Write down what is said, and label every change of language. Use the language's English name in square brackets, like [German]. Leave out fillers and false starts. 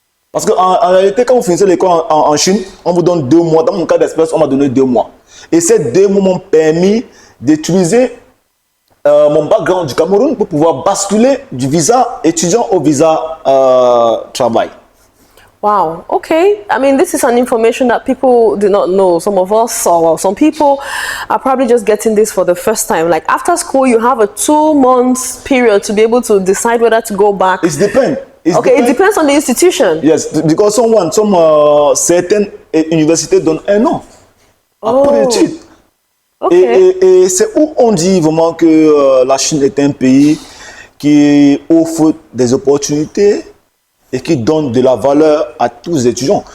[French] Parce qu'en réalité, quand vous finissez l'école en Chine, on vous donne 2 mois. Dans mon cas d'espèce, on m'a donné 2 mois. Et ces 2 mois m'ont permis d'utiliser mon background du Cameroun pour pouvoir basculer du visa étudiant au visa travail. [English] Wow. Okay. I mean, this is an information that people do not know. Some of us, or some people, are probably just getting this for the first time. Like after school, you have a 2 months period to be able to decide whether to go back. It depends. It depends on the institution. Yes, because [French] certaines universités donnent 1 an après l'étude. [English] Okay. [French] Et c'est où on dit vraiment que la Chine est un pays qui offre des opportunités et qui donne de la valeur à tous les étudiants.